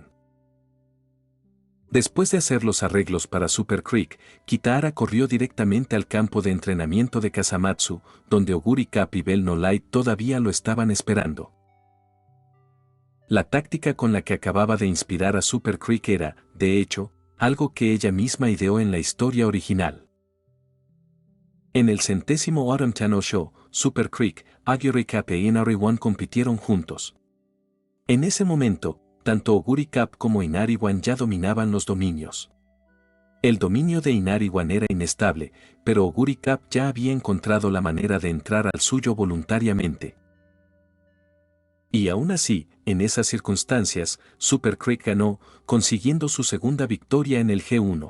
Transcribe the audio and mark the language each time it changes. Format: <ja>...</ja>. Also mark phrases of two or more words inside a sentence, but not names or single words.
<es>Después de hacer los arreglos para Super Crick, Kitahara corrió directamente al campo de entrenamiento de Kasamatsu, donde Oguri Cap y Bell No Light todavía lo estaban esperando. La táctica con la que acababa de inspirar a Super Crick era, de hecho, algo que ella misma ideó en la historia original. En el 100º Autumn Channel Show, Super Crick, Oguri Cap e Inari One compitieron juntos. En ese momento, tanto Oguri Cap como Inari One ya dominaban los dominios. El dominio de Inari One era inestable, pero Oguri Cap ya había encontrado la manera de entrar al suyo voluntariamente. Y aún así, en esas circunstancias, Super Crick ganó, consiguiendo su segunda victoria en el G1.</es>